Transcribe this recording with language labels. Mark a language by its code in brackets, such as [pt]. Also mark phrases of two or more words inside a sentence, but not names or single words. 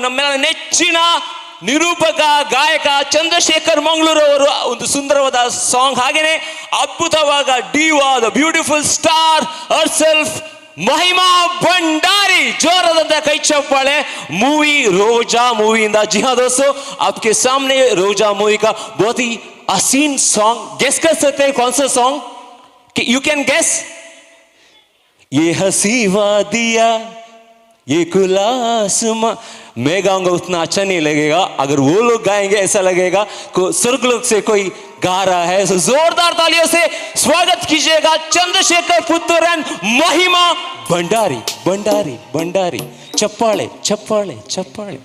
[kn] ನಮ್ಮೆಲ್ಲ ನೆಚ್ಚಿನ ನಿರೂಪಕ ಗಾಯಕ ಚಂದ್ರಶೇಖರ್ ಮಂಗಳೂರು ಅವರು ಒಂದು ಸುಂದರವಾದ ಸಾಂಗ್. ಹಾಗೇನೆ ಅದ್ಭುತವಾದ ಡಿವಾದ [en] beautiful star her self [kn] ಮಹಿಮಾ ಭಂಡಾರಿ. ಜೋರಾದಂತ ಕೈ ಚಪ್ಪಾಳೆ. ಮೂವಿ रोजा ಮೂವಿಯಿಂದ [hi] जी हाँ दोस्तों, आपके सामने रोजा मूवी का बहुत ही हसीन सॉन्ग. गेस कर सकते हैं कौन सा सॉन्ग? [en] You can guess. [hi] ये हसी वादिया ये खुला आसमां, मैं गाऊंगा उतना अच्छा नहीं लगेगा, अगर वो लोग गाएंगे ऐसा लगेगा को स्वर्ग लोक से कोई गा रहा है. तो जोरदार तालियों से स्वागत कीजिएगा चंद्रशेखर पुत्तूर एंड महिमा भंडारी. [kn] ಭಂಡಾರಿ ಭಂಡಾರಿ ಚಪ್ಪಾಳೆ ಚಪ್ಪಾಳೆ ಚಪ್ಪಾಳೆ.